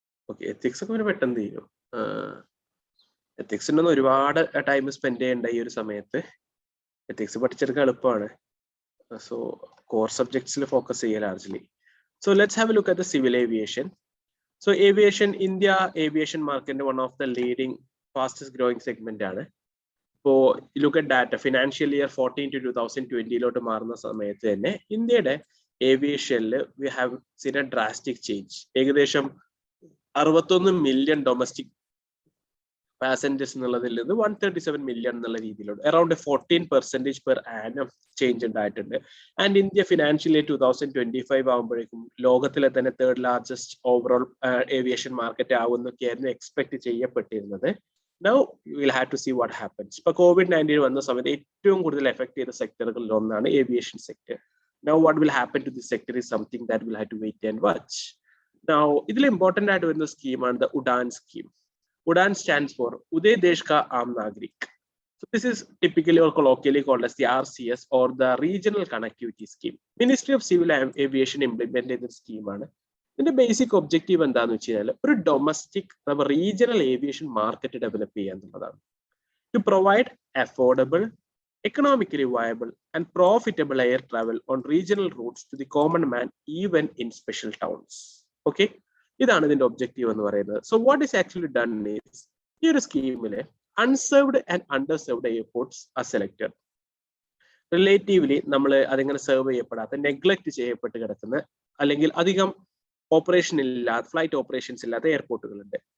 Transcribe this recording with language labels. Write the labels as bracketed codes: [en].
[ml] Okay, ethics ഒക്കെ പെട്ടെന്ന് തീരും. എത്തിക്സിനൊന്നും ഒരുപാട് ടൈം സ്പെൻഡ് ചെയ്യണ്ട ഈ ഒരു സമയത്ത്. എത്തിക്സ് പഠിച്ചെടുക്കാൻ എളുപ്പമാണ്. സോ കോർ സബ്ജക്ട്സിൽ ഫോക്കസ് ചെയ്യുക largely. [en] So let's have a look at the civil aviation. So aviation, India aviation market one of the leading fastest growing segment ആണ്. So look at data, financial year 14 to 2020 [ml] ലോട്ട് മാറുന്ന സമയത്ത് തന്നെ ഇന്ത്യയുടെ ഏവിയേഷനിൽ [en] we have seen a drastic change. [ml] ഏകദേശം 61 million domestic passengers എന്നുള്ളതിൽ നിന്ന് 137 million എന്നുള്ള രീതിയിലുണ്ട്. അറൌണ്ട് 14% പെർ ആനം ചേഞ്ച് ഉണ്ടായിട്ടുണ്ട്. ആൻഡ് ഇന്ത്യ ഫിനാൻഷ്യൽ ഇയർ 2025 ആകുമ്പോഴേക്കും ലോകത്തിലെ തന്നെ 3rd largest overall aviation market ആവുന്നൊക്കെയായിരുന്നു expect ചെയ്യപ്പെട്ടിരുന്നത്. [en] Now you will have to see what happens. [ml] ഇപ്പൊ COVID-19 വന്ന സമയത്ത് ഏറ്റവും കൂടുതൽ എഫക്ട് ചെയ്ത സെക്ടറുകളിൽ ഒന്നാണ് aviation sector. [en] Now what will happen to this sector is something that will have to wait and watch. [ml] Now ഇതിൽ important ആയിട്ട് വരുന്ന സ്കീമാണ് the Udan scheme. [en] UDAN stands for Uday Desh Ka Aam Nagrik. So this is typically or colloquially called as the RCS or the Regional Connectivity Scheme. Ministry of Civil Aviation implemented the scheme. The basic objective [ml] എന്താണെന്ന് വെച്ചാൽ ഒരു domestic regional aviation market develop ചെയ്യുക എന്നുള്ളതാണ്. [en] To provide affordable, economically viable and profitable air travel on regional routes to the common man even in special towns. Okay? [ml] ഇതാണ് ഇതിന്റെ objective എന്ന് പറയുന്നത്. [en] so what is actually done is [ml] ഈ ഒരു സ്കീമിലെ [en] Unserved and underserved airports are selected. [ml] Relatively നമ്മൾ അതിങ്ങനെ serve ചെയ്യപ്പെടാത്ത, neglect ചെയ്യപ്പെട്ട് കിടക്കുന്ന അല്ലെങ്കിൽ അധികം ഓപ്പറേഷൻ ഇല്ലാത്ത, ഫ്ലൈറ്റ് ഓപ്പറേഷൻസ് ഇല്ലാത്ത എയർപോർട്ടുകളുണ്ട്.